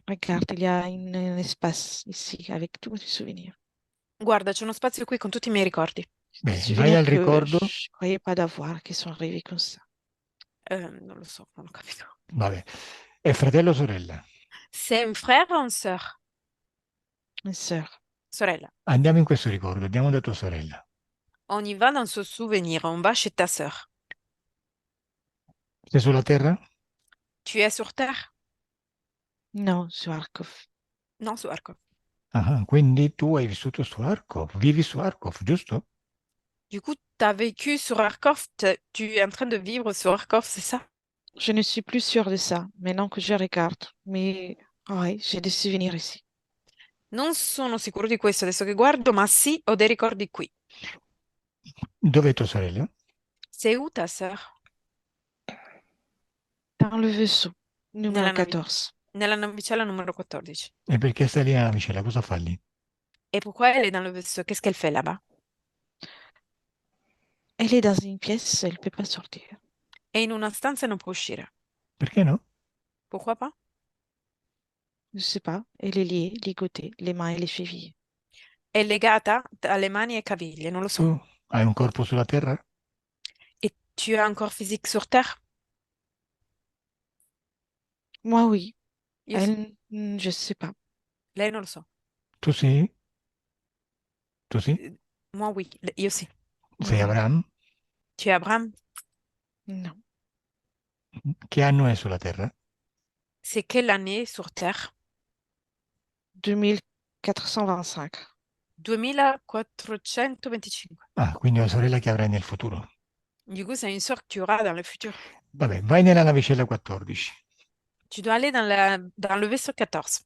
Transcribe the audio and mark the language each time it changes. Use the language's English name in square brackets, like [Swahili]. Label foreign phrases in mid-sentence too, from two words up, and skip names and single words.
[French] Regarde, il y a un espace ici avec tous mes souvenirs. [Italian] Guarda, c'è uno spazio qui con tutti i miei ricordi. Beh, vai [French] Souvenirs [Italian] al que ricordo. [French] je ne croyais pas d'avoir, qui sont arrivés comme ça. [Italian] Non lo so, non ho capito. Vabbè, è fratello o sorella? [French] C'est un frère ou une sœur? Une sœur. [Italian] Sorella. Andiamo in questo ricordo, andiamo da tua sorella. [French] On y va dans ce souvenir, on va chez ta sœur. [Italian] Sei sulla Terra? [French] Tu es sur Terre? Non, sur Arcov. [Italian] Non, su Arco. Ah, quindi tu hai vissuto su Arcov, vivi su Arcov, giusto? [French] Du coup, tu as vécu sur Arcov, tu es en train de vivre sur Arcov, c'est ça? Je ne suis plus sûre de ça, maintenant que je regarde. Mais oui, j'ai des souvenirs ici. [Italian] Non sono sicuro di questo adesso che guardo, ma sì, ho dei ricordi qui. Dov'è tua sorella? [French] C'est où ta sœur? Dans le vaisseau, numéro [Italian] Nella, 14. nella navicella numero 14. E perché stai lì nella navicella? Cosa fa lì? [French] Et pourquoi elle est dans le vaisseau? Qu'est-ce qu'elle fait là-bas? Elle est dans une pièce, elle ne peut pas sortir. [Italian] È in una stanza e non può uscire. Perché no? [French] Pourquoi pas? Je ne sais pas, elle est liée, ligotée, les mains et les chevilles. [Italian] È legata alle mani e caviglie, non lo so. Tu hai un corpo sulla Terra? [French] Et tu as un corps physique sur Terre? Moi, oui. [Italian] Io sì. [French] Elle, je ne sais pas. [Italian] Lei non lo so. Tu sì? Tu sì? [French] Moi oui, [Italian] io sì. Sei [French] Non. Abraham? Tu es Abraham? Non. [Italian] Che anno è sulla Terra? [French] C'est quelle année sur Terre? 2425. [Italian] 2425. Ah, quindi è una sorella che avrai nel futuro. [French] Du coup, c'est une sœur que tu auras dans le futur. [Italian] Vabbè, vai nella navicella 14. [French] Tu dois aller dans le vaisseau 14.